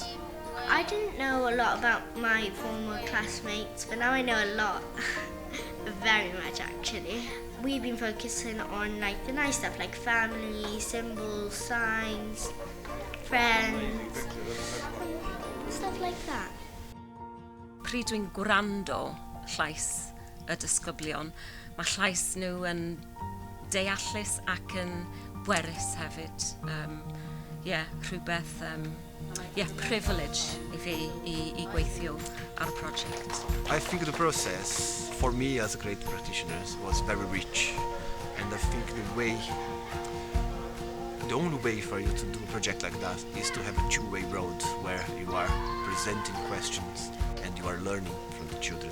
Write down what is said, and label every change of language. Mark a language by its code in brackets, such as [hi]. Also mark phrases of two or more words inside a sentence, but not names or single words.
[en] I didn't know a lot about my former classmates, but now I know a lot. Very much, actually. We've been focusing on like the nice stuff like family, symbols, signs, friends, stuff like that. [cy] Pryd dwi'n gwrando llais y disgyblion, mae llais nhw yn deallus ac yn bwerus hefyd. Rhywbeth, privilege I fi I gweithio ar y project. [en] I think the process, for me as a creative practitioner, was very rich. And I think the only way for you to do a project like that is to have a two-way road where you are presenting questions and you are learning from the children.